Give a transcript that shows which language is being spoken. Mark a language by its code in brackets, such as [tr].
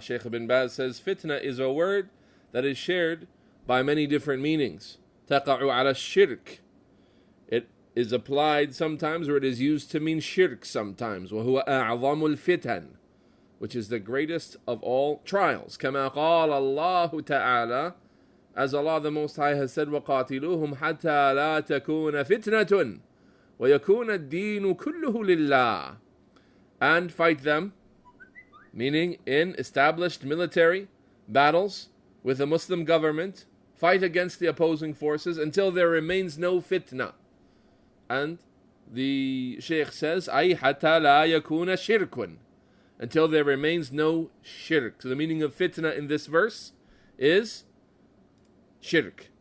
[en] Shaykh ibn Baz says fitna is a word that is shared by many different meanings. [ar] تقع على الشرك. [en] It is applied sometimes, or it is used to mean shirk sometimes. [ar] وهو أعظم الفتن, [en] which is the greatest of all trials. [ar] كما قال الله تعالى, [en] as Allah the Most High has said, [ar] وقاتلوهم حتى لا تكون فتنة ويكون الدين كله لله. [en] And fight them, meaning in established military battles with the Muslim government. Fight against the opposing forces until there remains no fitna. And the Shaykh says, [ar] أي حتى لا يكون شرك, [en] until there remains no shirk. So the meaning of fitna in this verse is shirk.